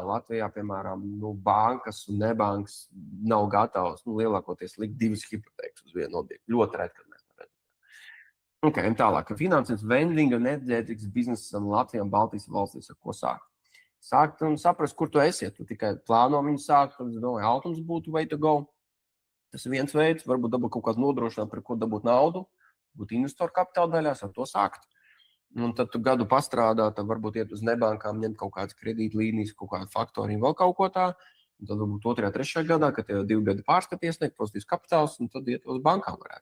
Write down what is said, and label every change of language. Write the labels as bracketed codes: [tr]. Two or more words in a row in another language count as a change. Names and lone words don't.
[lv] Latvijā, piemēram, bankas un nebankas nav gatavas lielākoties likt 2 hipotēkas uz vienu objektu. Ļoti reti, kad mēs to redzam. Okay, tālāk. Finansējums vending un enerģētikas biznesam Latvijā un Baltijas valstīs. Ar ko sākt? Sākt un saprast, kur tu esi. Tu tikai plāno viņu sākt, tad es domāju, Altums būtu [en] way to go. [lv] Tas ir viens veids, varbūt dabūt kaut kādu nodrošinājumu, par ko dabūt naudu. būt investoru kapitāla daļās, ar to sākt. Un tad tu gadu pastrādā, tad varbūt iet uz nebankām, ņemt kaut kādas kredītlīnijas, kaut kādu faktoriju, vēl kaut ko tā. Un tad varbūt 2. 3. gadā, kad tev 2 gadi pārskaties, sniegt pozitīvs kapitāls, un tad iet uz bankām varētu.